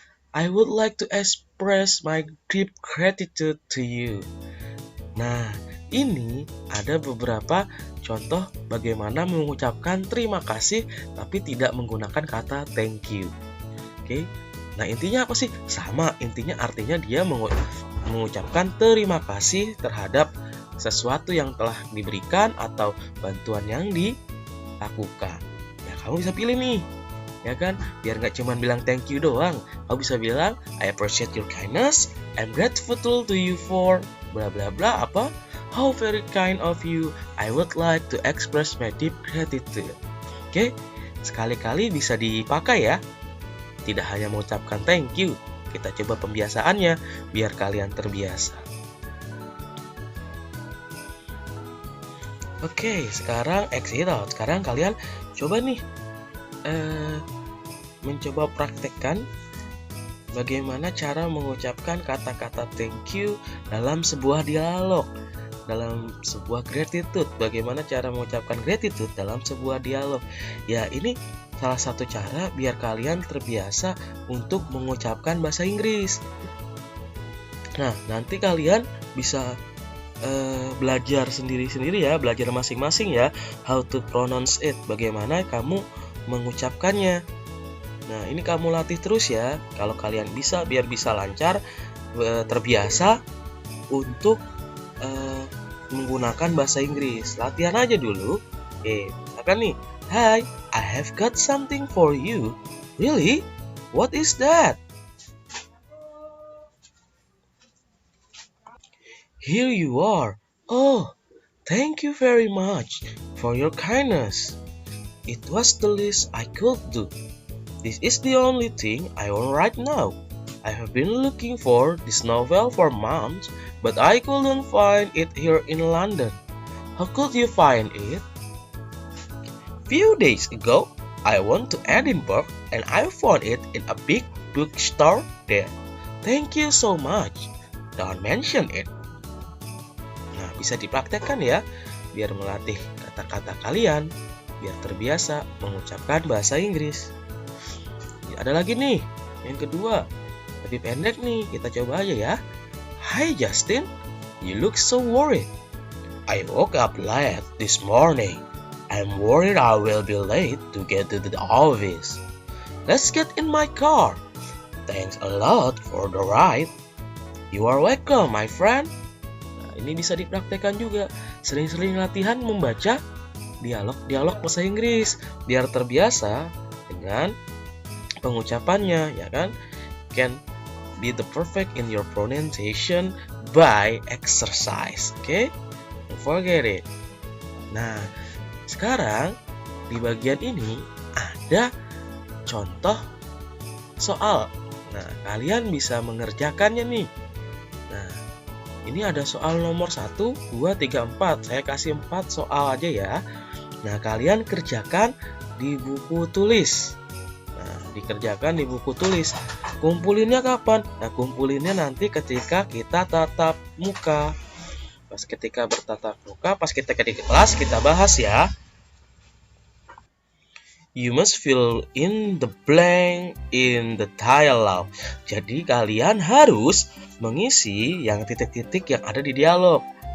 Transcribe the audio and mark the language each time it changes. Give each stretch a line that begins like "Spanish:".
English: I would like to express my deep gratitude to you.
Indonesian: Nah, ini ada beberapa contoh bagaimana mengucapkan terima kasih tapi tidak menggunakan kata
English: thank you.
Indonesian: Oke. Nah, intinya apa sih? Sama, intinya artinya dia mengucapkan terima kasih terhadap sesuatu yang telah diberikan atau bantuan yang dilakukan. Ya, kamu bisa pilih nih. Ya kan, biar nggak cuma bilang thank you doang, kamu bisa bilang
English: I appreciate your kindness, I'm grateful to you for bla bla bla
Indonesian: apa,
English: how very kind of you, I would like to express my deep gratitude.
Indonesian: Oke, sekali-kali bisa dipakai ya, tidak hanya mengucapkan
English: thank you.
Indonesian: Kita coba pembiasaannya biar kalian terbiasa. Oke, sekarang
English: exit out.
Indonesian: Sekarang kalian coba nih mencoba praktekkan bagaimana cara mengucapkan kata-kata
English: thank you
Indonesian: dalam sebuah dialog, dalam sebuah gratitude. Bagaimana cara mengucapkan gratitude dalam sebuah dialog. Ya, ini salah satu cara biar kalian terbiasa untuk mengucapkan bahasa Inggris. Nah, nanti kalian bisa belajar sendiri-sendiri ya, belajar masing-masing ya,
English: how to pronounce it,
Indonesian: bagaimana kamu mengucapkannya. Nah, ini kamu latih terus ya. Kalau kalian bisa, biar bisa lancar, terbiasa untuk menggunakan bahasa Inggris. Latihan aja dulu. Oke, misalkan nih,
English: Hi, I have got something for you. Really? What is that? Here you are. Oh, thank you very much for your kindness. It was the least I could do. This is the only thing I own right now. I have been looking for this novel for months, but I couldn't find it here in London. How could you find it? Few days ago, I went to Edinburgh and I found it in a big bookstore there. Thank you so much. Don't mention it.
Indonesian: Nah, bisa dipraktekkan ya, biar melatih kata-kata kalian, biar terbiasa mengucapkan bahasa Inggris. Ada lagi nih, yang kedua. Lebih pendek nih, kita coba aja ya.
English: Hi Justin, you look so worried. I woke up late this morning. I'm worried I will be late to get to the office. Let's get in my car. Thanks a lot for the ride. You are welcome, my friend.
Indonesian: Nah, ini bisa dipraktekkan juga. Sering-sering latihan membaca dialog bahasa Inggris biar terbiasa dengan pengucapannya, ya kan?
English: Can be the perfect in your pronunciation by exercise. Okay? Don't forget it.
Indonesian: Nah, sekarang di bagian ini ada contoh soal. Nah, kalian bisa mengerjakannya nih. Nah, ini ada soal nomor 1, 2, 3, 4. Saya kasih 4 soal aja ya. Nah, kalian kerjakan di buku tulis. Nah, dikerjakan di buku tulis. Kumpulinnya kapan? Nah, kumpulinnya nanti ketika kita tatap muka. Pas ketika bertatap muka, pas kita di kelas, kita bahas ya.
English: You must fill in the blank in the dialogue.
Indonesian: Jadi kalian harus mengisi yang titik-titik yang ada di dialog.